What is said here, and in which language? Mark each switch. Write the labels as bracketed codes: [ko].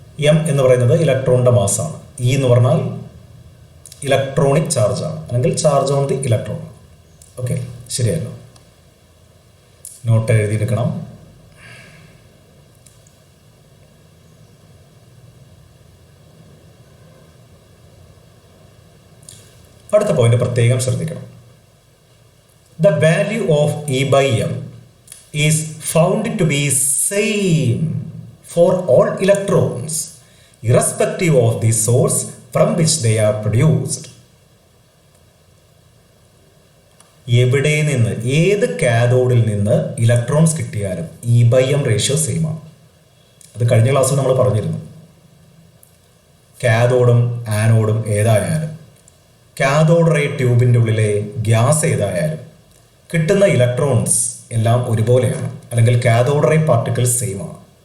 [ml] M എന്ന് പറയുന്നത് ഇലക്ട്രോണിൻ്റെ മാസാണ്. ഇ എന്ന് പറഞ്ഞാൽ ഇലക്ട്രോണിക് ചാർജാണ്, അല്ലെങ്കിൽ [en] Charge on the electron. [ml] Okay, ശരിയല്ലോ. Not എഴുതിയെടുക്കണം. അടുത്ത പോയിന്റ് പ്രത്യേകം ശ്രദ്ധിക്കണം. [en] The value of E/m is found to be same for all electrons irrespective of the source from which they are produced. [ml] എവിടെ നിന്ന്, ഏത് കാഥോഡിൽ നിന്ന് ഇലക്ട്രോൺസ് കിട്ടിയാലും E/m റേഷ്യോ സെയിം ആണ്. അത് കഴിഞ്ഞ ക്ലാസ്സിൽ നമ്മൾ പറഞ്ഞിരുന്നു. കാഥോഡും ആനോഡും ഏതായാലും, കാഥോഡ് റേ ട്യൂബിൻ്റെ ഉള്ളിലെ ഗ്യാസ് ഏതായാലും കിട്ടുന്ന ഇലക്ട്രോൺസ് എല്ലാം ഒരുപോലെയാണ്, അല്ലെങ്കിൽ കാഥോഡ് റേ പാർട്ടിക്കിൾസ് സെയിം ആണ്.